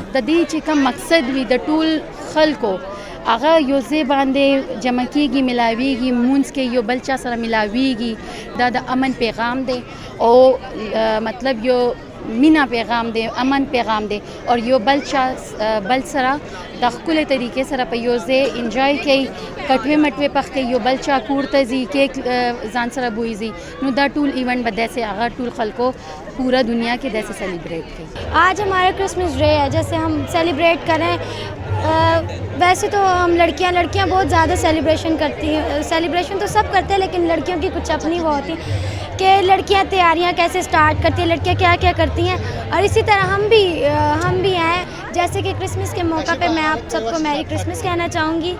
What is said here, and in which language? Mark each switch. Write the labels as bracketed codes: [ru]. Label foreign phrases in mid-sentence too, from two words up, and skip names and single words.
[ps] د دې چې کوم مقصد وي د ټول خلکو هغه یو ځای باندې جمع کېږي، ملاویږي، مونځ کې یو بل چا سره ملاویږي، دا د امن پیغام دی او مطلب یو مینا پیغام دی، امن پیغام دی اور یو بل چا بل سره د ښکلې طریقې سره په یو ځای انجوای کوي، کټوې مټوې پخ کوي، یو بل چا کور ته ځي، کیک ځان سره بویزي. نو دا ټول ایونٹ به داسې هغه ټول خلکو پورا دنیا کې داسې سیلیبریٹ کوي. [ur] آج ہمارا کرسمس ڈے ہے، جیسے ہم سیلیبریٹ کریں. ویسے تو ہم لڑکیاں بہت زیادہ سیلیبریشن کرتی ہیں، سیلیبریشن تو سب کرتے ہیں لیکن لڑکیوں کی کچھ اپنی وہ ہوتی کہ لڑکیاں تیاریاں کیسے سٹارٹ کرتی ہیں، لڑکیاں کیا کیا کرتی ہیں. اور اسی طرح ہم بھی ہیں، جیسے کہ کرسمس کے موقع پہ میں آپ سب کو [en] Merry Christmas [ur] کہنا چاہوں گی.